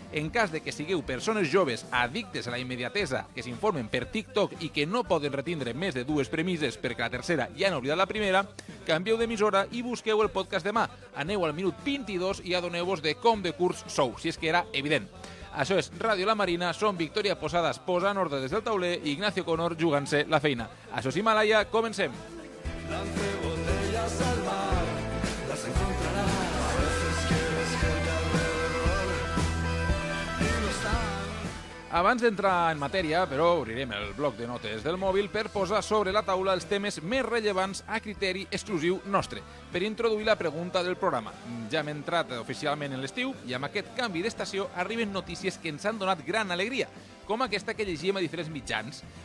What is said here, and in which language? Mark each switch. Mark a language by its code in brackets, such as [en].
[ca] En cas de que sigueu persones joves addictes a la immediatesa, que s'informen per TikTok i que no poden retindre més de dues premisses perquè la tercera ja han oblidat la primera, canvieu d'emissora i busqueu el podcast demà. Aneu al minut 22 i adoneu-vos de com de curs sou, si és que era evident. Això és Ràdio La Marina, són Victòria Posadas posant ordre des del tauler i Ignacio Conor jugant-se la feina. Això és Himalaya, comencem. [es] Lance botellas al mar, las encontrarás. A veces quieres gente alrededor y no están. [ca] Abans d'entrar en matèria, però obrirem el bloc de notes del mòbil per posar sobre la taula els temes més rellevants a criteri exclusiu nostre, per introduir la pregunta del programa. Ja hem entrat oficialment en l'estiu i amb aquest canvi d'estació arriben notícies que ens han donat gran alegria, com aquesta que llegíem a diferents mitjans.